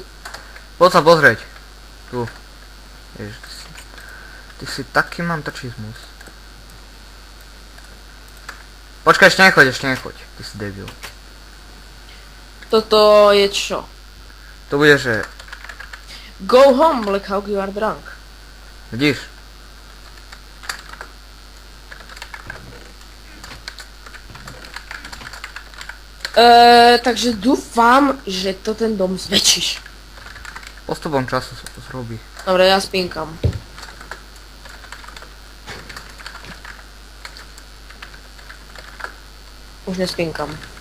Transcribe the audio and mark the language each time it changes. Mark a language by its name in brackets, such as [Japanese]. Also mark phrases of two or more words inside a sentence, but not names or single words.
[Slovak] Poď sa pozrieť. Tu. Ježiš, ty si taký mantačizmus. Počkaj, ešte nechoď. Ty si debil. Toto je čo? To bude, že... [English] Go home, Black Hawk, you are drunk. [Slovak] Vidíš? Takže dúfam, že to ten dom zväčšíš. Postupom času sa to zrobí. Dobre, ja spinkam. Už nespinkam.